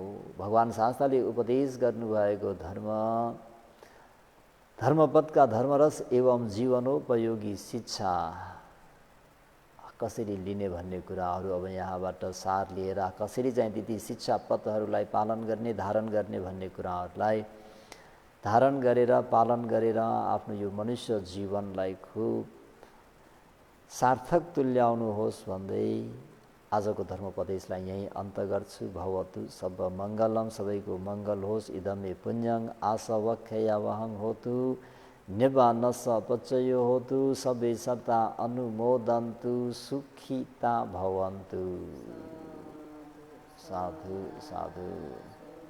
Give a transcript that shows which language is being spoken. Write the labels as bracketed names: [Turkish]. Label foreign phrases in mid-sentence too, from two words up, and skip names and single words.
[Nepali] भगवान शास्त्रले उपदेश गर्नुभएको धर्मपथका धर्मरस एवं जीवनोपयोगी शिक्षा कसरी लिने भन्ने कुराहरू अब यहाँबाट सार लिएर कसरी चाहिँ ती शिक्षा पथहरूलाई पालन गर्ने धारण गर्ने भन्ने कुराहरूलाई धारण गरेर पालन गरेर आफ्नो यो मनुष्य जीवनलाई खुब सार्थक तुल्याउनुहोस् भन्दै आजको धर्मोपदेशलाई यहीँ अन्त गर्छु। [Pali] भवतु सब मङ्गलम, [Nepali] सबैको मङ्गल होस्। [Pali] इदमे पुण्यं आसवख्ययावहं होतु। निवानस पचयो होतु सबे सता अनुमोदन्तु सुखिता भवन्तु। साधु साधु।